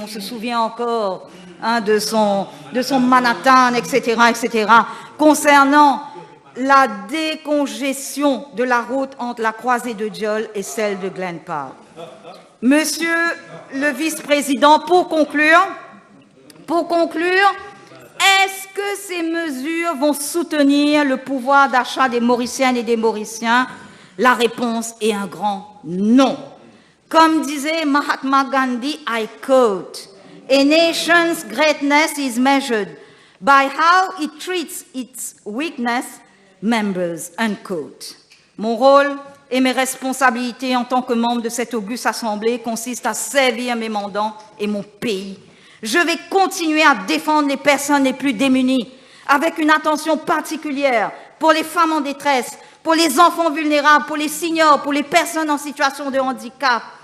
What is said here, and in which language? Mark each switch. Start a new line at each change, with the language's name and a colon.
French: On se souvient encore de son Manhattan, etc., concernant la décongestion de la route entre la croisée de Dieul et celle de Glen Park. Monsieur le vice-président, pour conclure, est-ce que ces mesures vont soutenir le pouvoir d'achat des Mauriciennes et des Mauriciens? La réponse est un grand non. Comme disait Mahatma Gandhi,
English: I quote, "A nation's greatness is measured by how it treats its weakness members", unquote.
French: Mon rôle et mes responsabilités en tant que membre de cette auguste assemblée consistent à servir mes mandants et mon pays. Je vais continuer à défendre les personnes les plus démunies avec une attention particulière pour les femmes en détresse, pour les enfants vulnérables, pour les seniors, pour les personnes en situation de handicap.